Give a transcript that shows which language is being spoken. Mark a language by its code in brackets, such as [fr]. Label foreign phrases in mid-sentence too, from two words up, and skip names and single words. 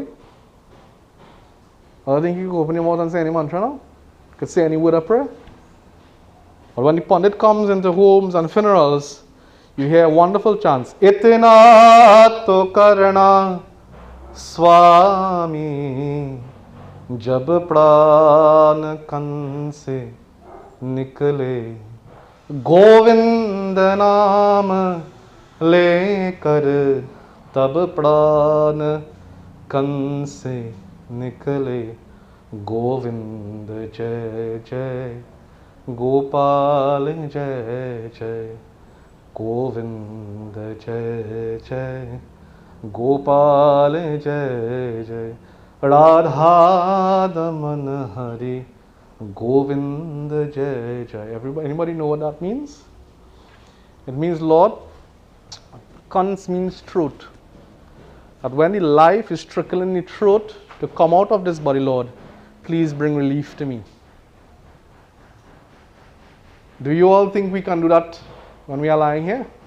[en] I don't think you could open your mouth and say any mantra now? Could say any word of prayer? But when the Pandit comes into homes and funerals, you hear wonderful chants. [hi] इतना तो करना स्वामी जब प्राण कन से निकले गोविंद नाम लेकर तब प्राण कन से निकले गोविंद जय जय गोपाल जय जय गोविंद जय जय गोपाल जय जय राधा दमन हरि गोविंद जय जय. [en] Anybody know what that means? It means, Lord, Kans means throat. That when the life is trickling in the throat to come out of this body, Lord, please bring relief to me. Do you all think we can do that when we are lying here?